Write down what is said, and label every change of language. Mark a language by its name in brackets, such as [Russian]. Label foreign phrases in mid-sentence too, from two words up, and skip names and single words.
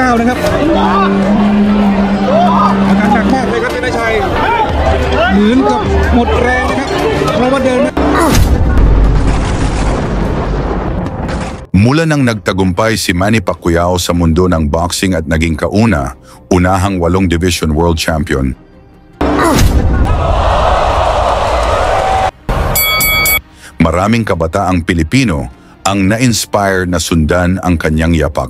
[Thai] ครับอาการหนักมากเลยครับชนะชัยเหมือนกับหมดแรงครับเพราะว่าเดิน [Filipino] Mula nang nagtagumpay si Manny Pacquiao sa mundo ng boxing at naging unahang 8 [English] Division World Champion, [Filipino] maraming kabataang Pilipino ang na-inspire na sundan ang kanyang yapak.